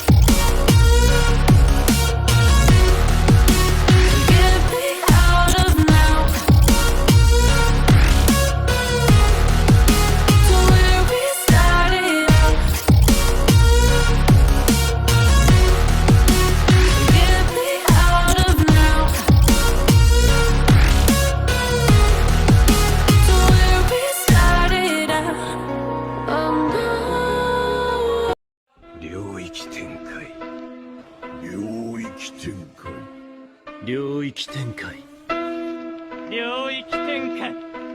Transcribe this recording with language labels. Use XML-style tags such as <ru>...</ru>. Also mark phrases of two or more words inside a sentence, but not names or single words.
<en>Get me out of now, to where we started out. Get me out of now, to where we started out. Oh no.</en> <ja>領域展開領域展開領域展開領域展開</ja>